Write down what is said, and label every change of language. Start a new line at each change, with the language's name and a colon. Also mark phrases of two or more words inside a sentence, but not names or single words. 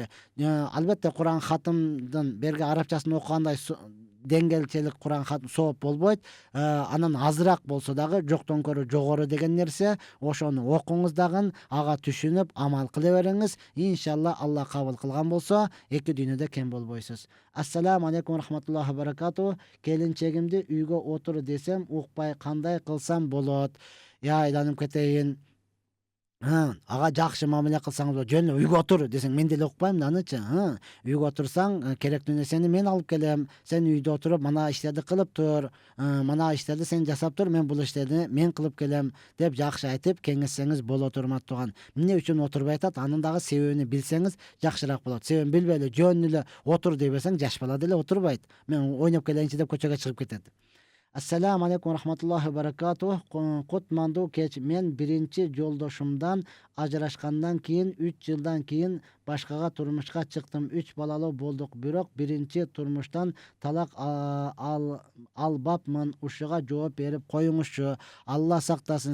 Kyrgyz: Албетте Куран хатымдын берги арабчасын окугандай деңгээлчилик Куран хатым сооп болбойт. Анан азыраак болсо дагы жоктон көрө жогору деген нерсе. Ошону окуңуз дагы, ага түшүнүп амал кыла бериңиз. Иншалла Алла кабыл кылган болсо, эки дүйнөдө кем болбойсуз.
Arabic: السلام عليكم رحمة الله بركاته.
Kyrgyz: Келинчегимди үйгө отур десем, укпай кандай кылсам болот? Айланып кетейин. Ага жакшы мамиле кылсаңыз болот. Жөн эле үйгө отур десең, мен деле укпайм да анычы. Үйгө отурсаң, керектүү нерсени мен алып келем. Сен үйдө отуруп, мына иштерди кылып тур. Мына иштерди сен жасап тур, мен бул иштерди мен кылып келем деп жакшы айтып кеңешсеңиз болот урматтуу тууган. Эмне үчүн отурбай атат? Анын дагы себебин билсеңиз жакшыраак болот. Себебин билбей эле жөн эле отур дей берсең, жаш бала деле отурбайт. Мен ойноп келейинчи деп көчөгө чыгып кетет.
Arabic: السلام عليكم رحمة الله بركاته.
Kyrgyz: Кутмандуу кеч. Мен биринчи жолдошумдан ажырашкандан кийин 3 жылдан кийин башкага турмушка чыктым. 3 балалуу болдук. Бирок биринчи турмуштан талак албапмын. Ушуга жооп берип коюңузчу. Алла сактасын.